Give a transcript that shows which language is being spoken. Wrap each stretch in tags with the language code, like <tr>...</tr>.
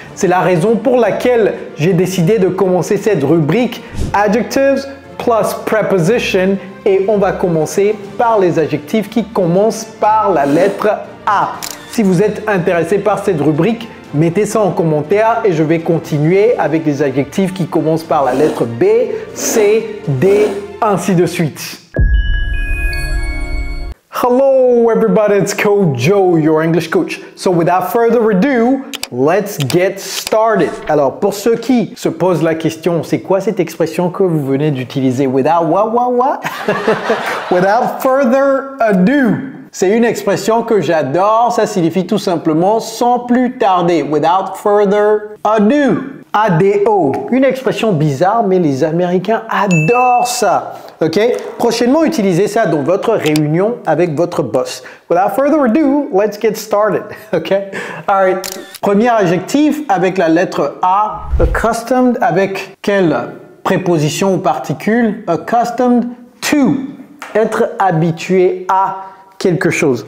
<fr>C'est la raison pour laquelle j'ai décidé de commencer cette rubrique</fr> <en>Adjectives plus Preposition</en> <fr>et on va commencer par les adjectifs qui commencent par la lettre A. Si vous êtes intéressé par cette rubrique, mettez ça en commentaire et je vais continuer avec les adjectifs qui commencent par la lettre B, C, D, ainsi de suite.</fr> <en>Hello everybody, it's Coach Joe, your English coach. So without further ado, let's get started.</en> <fr>Alors pour ceux qui se posent la question, c'est quoi cette expression que vous venez d'utiliser?</fr> <en>Without what? Without further ado.</en> <fr>C'est une expression que j'adore, ça signifie tout simplement sans plus tarder.</fr> <en>Without further ado. ADO.</en> <fr>Une expression bizarre, mais les Américains adorent ça. Ok? Prochainement, utilisez ça dans votre réunion avec votre boss.</fr> <en>Without further ado, let's get started. Ok? Alright.</en> <fr>Premier adjectif avec la lettre A. Accustomed avec quelle préposition ou particule?</fr> <en>Accustomed to.</en> <fr>Être habitué à quelque chose.</fr>